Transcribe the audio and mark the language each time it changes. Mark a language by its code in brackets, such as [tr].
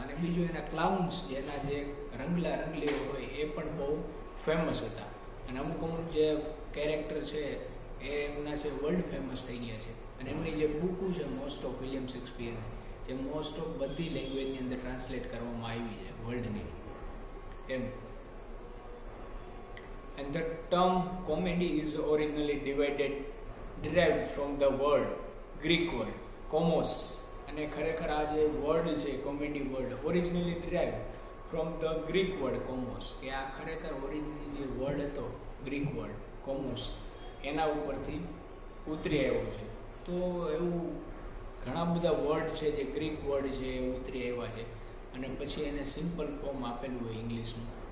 [gu] અને બીજું એના ક્લાઉન્સ, જેના જે રંગલા રંગલીઓ હોય એ પણ બહુ ફેમસ હતા. અને અમુક જે કેરેક્ટર છે એ એમના છે વર્લ્ડ ફેમસ થઈ ગયા છે. અને એમની જે બુકો છે મોસ્ટ ઓફ વિલિયમ શેક્સપિયરની, જે મોસ્ટ ઓફ બધી લેંગ્વેજની અંદર ટ્રાન્સલેટ કરવામાં આવી છે વર્લ્ડની એમ. [en] And the term comedy is originally derived from the word, Greek word, komos. [gu] અને ખરેખર આ જે વર્ડ છે comedy word [en] originally derived from the Greek word komos, [gu] કે આ ખરેખર ઓરિજિનલ જે વર્ડ હતો ગ્રીક વર્ડ કોમોસ એના ઉપરથી ઉતરી આવ્યો છે. તો એવું ઘણા બધા વર્ડ છે જે ગ્રીક વર્ડ છે એ ઉતરી આવ્યા છે અને પછી એને સિમ્પલ ફોર્મ આપેલું હોય ઇંગ્લિશમાં.